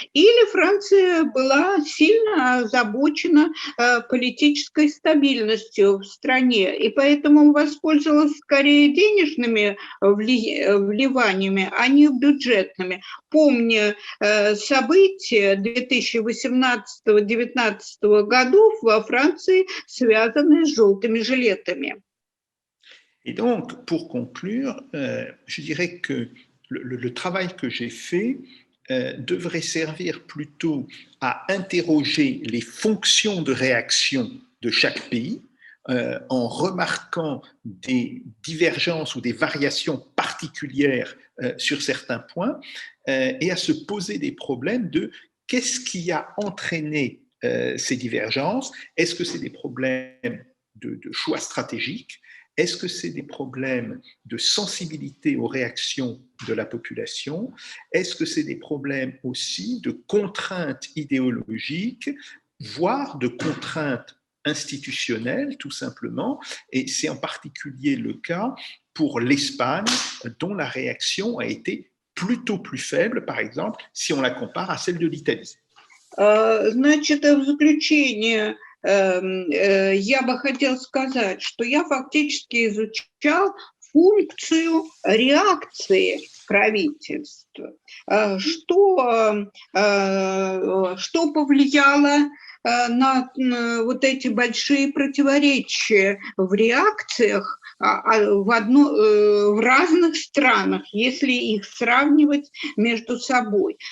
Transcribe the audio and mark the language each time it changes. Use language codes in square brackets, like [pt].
[ru] Или Франция была сильно озабочена политической стабильностью в стране, и поэтому воспользовалась скорее денежными вливаниями, а не бюджетными. Помня события 2018-2019 годов во Франции, связанные с желтыми жилетами. [fr] Et donc, pour conclure, je dirais que le travail que j'ai fait devrait servir plutôt à interroger les fonctions de réaction de chaque pays en remarquant des divergences ou des variations particulières sur certains points et à se poser des problèmes de qu'est-ce qui a entraîné ces divergences? Est-ce que c'est des problèmes de choix stratégiques? Est-ce que c'est des problèmes de sensibilité aux réactions de la population? Est-ce que c'est des problèmes aussi de contraintes idéologiques, voire de contraintes institutionnelles, tout simplement? Et c'est en particulier le cas pour l'Espagne, dont la réaction a été plutôt plus faible, par exemple, si on la compare à celle de l'Italie. [ru] Значит, в заключение я бы хотела сказать, что я фактически изучал функцию реакции правительства, что повлияло на вот эти большие противоречия в реакциях в разных странах, если их сравнивать между собой.